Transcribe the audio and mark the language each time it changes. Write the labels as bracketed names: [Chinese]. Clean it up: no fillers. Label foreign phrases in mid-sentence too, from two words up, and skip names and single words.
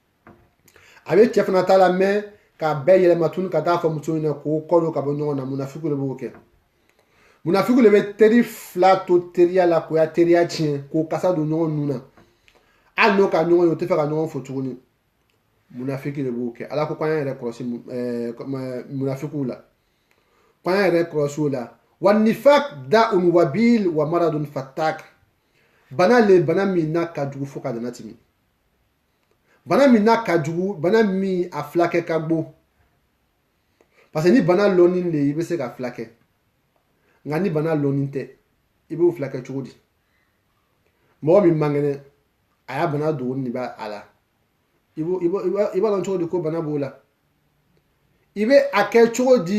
[Bambara] a bɛ cɛ fana t'a la mɛ k'a bɛɛ yɛlɛma tuguni ka taa fɔ muso ɲɛnɛ k'o kɔ don ka bɔ ɲɔgɔn na munafiku de b'o kɛ munafiku de bɛ teri fila to teriya la k'o ya teriya tiɲɛ k'o kasa don ɲɔgɔn nun na hali n'o ka ɲɔgɔn ye o tɛ fɛ ka ɲɔgɔn fo tuguni munafiki de b'o kɛ ala ko k'an yɛrɛ kɔlɔsi munafikiw la k'an yɛrɛ kɔlɔsi o la [Arabic] و نفاق داء وبيل و مرض فتاك. [Bambara] Bana min n'a ka jugu fo ka dana timi bana min n'a ka jugu bana min a filakɛ ka gbo [French] parce que [Bambara] ni bana lɔnin le i bɛ se ka filakɛ nka ni bana lɔnin tɛ i b'o filakɛ cogo di mɔgɔ min man kɛnɛ a y'a bana dogoni de b'a la i b'a dɔn cogo di ko bana b'o la i bɛ a kɛ cogo di